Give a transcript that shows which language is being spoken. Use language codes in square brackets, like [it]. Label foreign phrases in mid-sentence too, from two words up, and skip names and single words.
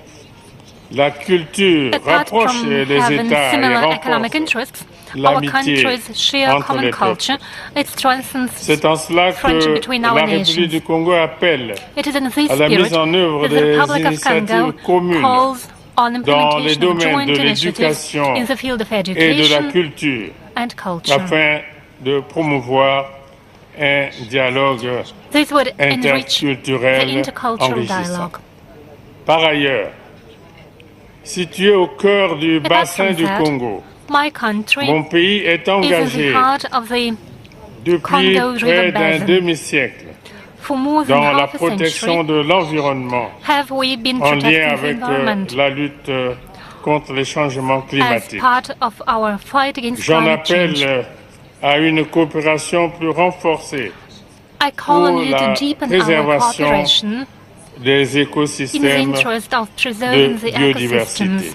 [en] Apart from having similar economic interests, our countries share common culture. It strengthens friendship between our nations. It is in this spirit that the Republic of Congo calls on implementation of joint initiatives in the field of education and culture. [fr] De promouvoir un dialogue interculturel enrichissant. Par ailleurs, situé au cœur du bassin du Congo, mon pays est engagé depuis près d'un demi-siècle dans la protection de l'environnement en lien avec la lutte contre les changements climatiques. J'en appelle à une coopération plus renforcée pour la préservation des écosystèmes de biodiversité.